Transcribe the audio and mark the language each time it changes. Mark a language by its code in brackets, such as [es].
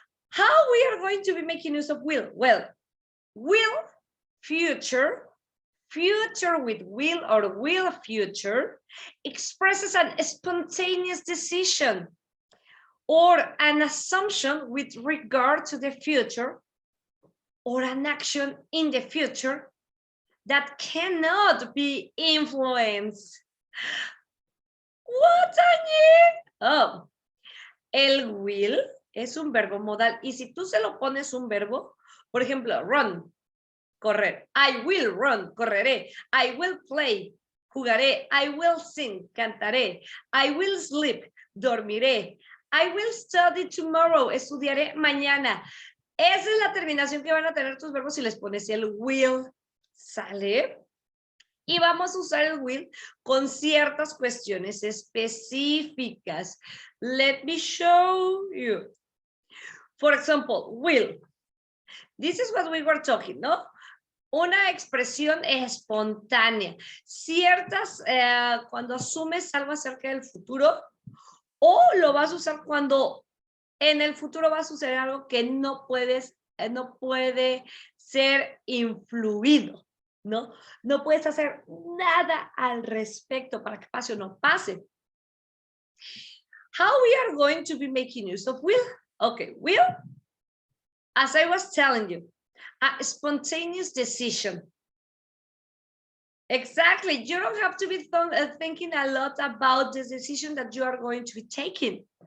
[en] How we are going to be making use of will? Well, will, future, future with will or will future expresses a spontaneous decision or an assumption with regard to the future or an action in the future that cannot be influenced. [es] What oh, el will es un verbo modal y si tú se lo pones un verbo, por ejemplo, run, correr. [en] I will run, [es] correré. [en] I will play, [es] jugaré. [en] I will sing, [es] cantaré. [en] I will sleep, [es] dormiré. [en] I will study tomorrow, [es] estudiaré mañana. Esa es la terminación que van a tener tus verbos si les pones el will. ¿Sale? Y vamos a usar el will con ciertas cuestiones específicas. [en] Let me show you. For example, will. This is what we were talking, ¿no? [es] Una expresión espontánea. Ciertas, cuando asumes algo acerca del futuro, o lo vas a usar cuando en el futuro va a suceder algo que no puede ser influido. ¿No? No puedes hacer nada al respecto para que pase o no pase. [en] How we are going to be making use of will? Okay, will, as I was telling you, a spontaneous decision. Exactly. You don't have to be thinking a lot about the decision that you are going to be taking.